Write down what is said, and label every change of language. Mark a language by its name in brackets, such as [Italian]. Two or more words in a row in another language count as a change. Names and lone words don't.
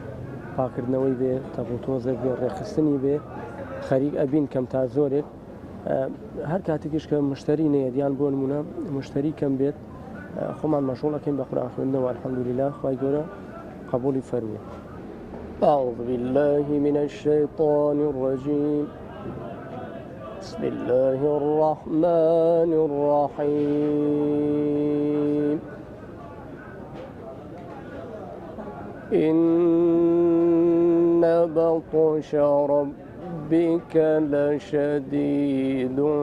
[Central Kurdish] پاکردنەوەی بێ تەبوتۆزێک بێ ڕێخستنی بێ خەریک ئەبین کەم تا زۆرێک هەر کاتێکیش کە مشتری نەیە دیان بۆ نمونە مشتری کەم بێت خۆمان مەشغوڵەکەین بە قورئان خوێندنەوە الحەمدولله خوای گەورە قبولی فەرمووی. [Arabic] أعوذ بالله من الشيطان الرجيم بسم الله الرحمن الرحيم إن بطش ربك لشديد